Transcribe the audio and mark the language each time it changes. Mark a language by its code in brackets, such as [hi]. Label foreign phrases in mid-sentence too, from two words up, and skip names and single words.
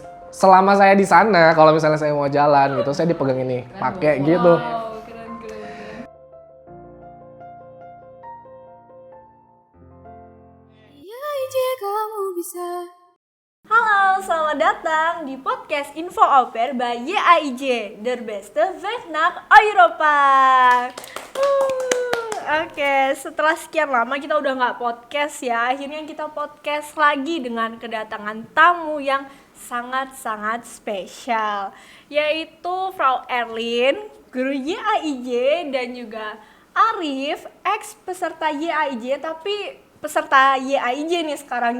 [id] Selama saya di sana, kalau misalnya saya mau jalan gitu, saya dipegang ini, pakai gitu. Keren. Ya, kamu bisa. Halo, selamat datang di podcast Info Au Pair by YAIJ, [de] der beste weg nach Europa. [id] Oke, setelah sekian lama kita udah nggak podcast ya, akhirnya kita podcast lagi dengan kedatangan tamu yang sangat-sangat spesial, yaitu Frau Erlin, guru YAIJ, dan juga Arif, ex peserta YAIJ tapi peserta YAIJ nih sekarang.